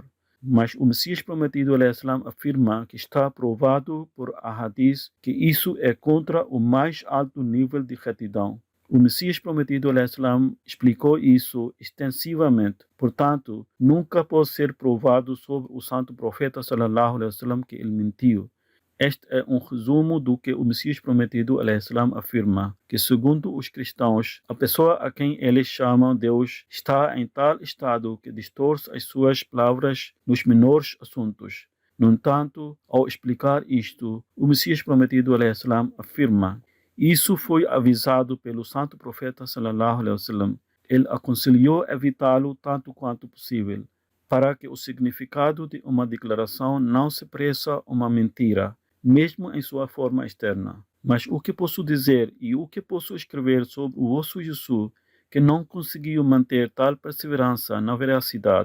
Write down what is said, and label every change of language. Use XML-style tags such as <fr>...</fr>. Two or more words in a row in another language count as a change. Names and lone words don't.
<pt>Mas o Messias prometido, al-Islam, afirma que está provado por ahadis que isso é contra o mais alto nível de retidão. O Messias prometido, al-Islam, explicou isso extensivamente. Portanto, nunca pode ser provado sobre o santo profeta</pt> <ar>صلى الله عليه وسلم</ar> <pt>que ele mentiu. Este é um resumo do que o Messias prometido, al-Islam, afirma, que segundo os cristãos, a pessoa a quem eles chamam Deus está em tal estado que distorce as suas palavras nos menores assuntos. No entanto, ao explicar isto, o Messias prometido, al-Islam, afirma: isso foi avisado pelo santo profeta</pt> <ar>صلى الله عليه وسلم.</ar> <pt>Ele aconselhou evitá-lo tanto quanto possível, para que o significado de uma declaração não se pareça uma mentira, mesmo em sua forma externa. Mas o que posso dizer e o que posso escrever sobre o vosso Jesus que não conseguiu manter tal perseverança na veracidade?</pt>